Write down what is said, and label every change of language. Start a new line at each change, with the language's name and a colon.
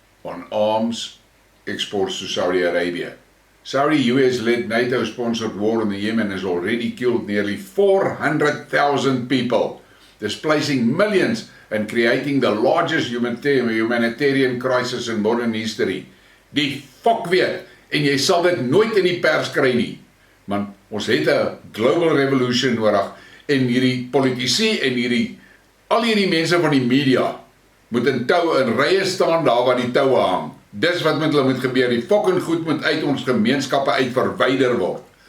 English: on arms exports to Saudi Arabia. Saudi-US-led NATO-sponsored war in the Yemen has already killed nearly 400,000 people, displacing millions and creating the largest humanitarian crisis in modern history.
Afrikaans: Die fok weet, en jy sal dit nooit in die pers kry nie. Want ons het 'n
English: global revolution
Afrikaans: nodig, en hierdie politici en al hierdie mense van die media moet in toue in rye staan daar waar die toue hang. Dis wat met hulle moet gebeur. Die fucking goed moet uit ons gemeenskappe uit verwyder word.